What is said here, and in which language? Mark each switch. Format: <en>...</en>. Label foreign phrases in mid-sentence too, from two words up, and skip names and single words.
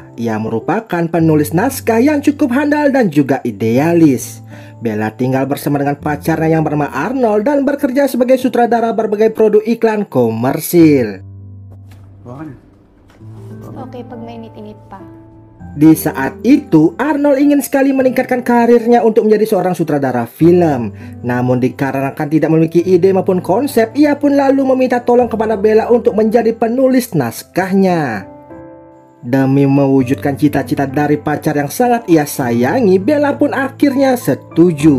<id>Ia merupakan penulis naskah yang cukup handal dan juga idealis. Bella tinggal bersama dengan pacarnya yang bernama Arnold dan bekerja sebagai sutradara berbagai produk iklan komersil.</id> <tl>Oke, pag mainit-init pa.</tl> <id>Di saat itu, Arnold ingin sekali meningkatkan karirnya untuk menjadi seorang sutradara film. Namun dikarenakan tidak memiliki ide maupun konsep, ia pun lalu meminta tolong kepada Bella untuk menjadi penulis naskahnya. Demi mewujudkan cita-cita dari pacar yang sangat ia sayangi, Bella pun akhirnya setuju.</id>